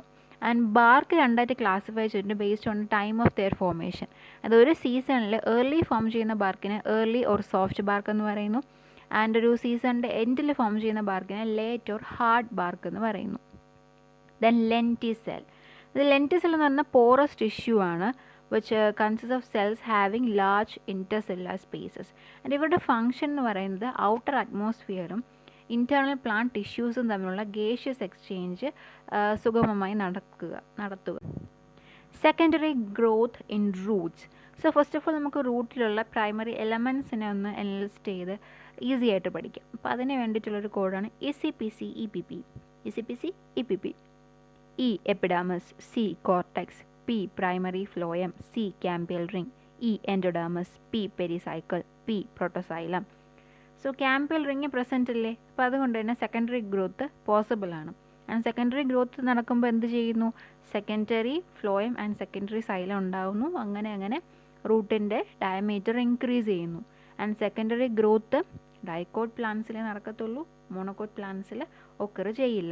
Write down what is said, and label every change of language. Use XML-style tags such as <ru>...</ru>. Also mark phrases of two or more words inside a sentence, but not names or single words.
<en>and bark</en> <ml>രണ്ടായിട്ട് ക്ലാസിഫൈ ചെയ്തിട്ടുണ്ട്</ml> <en>based on time of their formation.</en> <ml>അത് ഒരു സീസണിൽ</ml> <en>early form</en> <ml>ചെയ്യുന്ന ബാർക്കിനെ</ml> <en>early or soft bark</en> <ml>എന്ന് പറയുന്നു. ആൻഡ് ഒരു സീസണിൻ്റെ എൻഡിൽ ഫോം ചെയ്യുന്ന ബാർക്കിനെ</ml> <en>late or hard bark</en> <ml>എന്ന് പറയുന്നു.</ml> <en>then lenticel.</en> <ml>ഇത് ലെൻറ്റിസെൽ എന്ന് പറഞ്ഞാൽ</ml> <en>porous tissue</en> <ml>ആണ്,</ml> <en>which consists of cells having large intercellular spaces.</en> <ml>and ഇവരുടെ ഫങ്ഷൻ എന്ന് പറയുന്നത് ഔട്ടർ അറ്റ്മോസ്ഫിയറും ഇൻറ്റേർണൽ പ്ലാന്റ് ടിഷ്യൂസും തമ്മിലുള്ള</ml> <en>gaseous exchange</en> <ml>സുഗമമായി നടത്തുക.</ml> <en>secondary growth in roots. so first of all</en> <ml>നമുക്ക് റൂട്ടിലുള്ള പ്രൈമറി എലമെൻസിനെ ഒന്ന് എനലിസ്റ്റ് ചെയ്ത് ഈസി ആയിട്ട് പഠിക്കാം. അപ്പോൾ അതിന് വേണ്ടിയിട്ടുള്ളൊരു കോഡാണ് ECPC EPP. ECPC EPP.</ml> <en>E epidermis, C cortex, P primary phloem, C cambial ring, E endodermis, P pericycle, P protoxylem. so cambial ring present</en> <ml>അല്ലേ, അപ്പോൾ അതുകൊണ്ട് തന്നെ</ml> <en>secondary growth possible</en> <ml>ആണ്.</ml> <en>and secondary growth</en> <ml>നടക്കുമ്പോൾ എന്ത് ചെയ്യുന്നു,</ml> <en>secondary phloem and secondary xylem</en> <ml>ഉണ്ടാകുന്നു. അങ്ങനെ റൂട്ടിൻ്റെ</ml> <en>diameter increase</en> <ml>ചെയ്യുന്നു.</ml> <en>and secondary growth</en> <ml>ഡൈക്കോട്ട് പ്ലാന്റ്സിലേ നടക്കത്തുള്ളൂ, മോണോക്കോട്ട് പ്ലാന്റ്സിൽ ഒക്കർ ചെയ്യില്ല.</ml>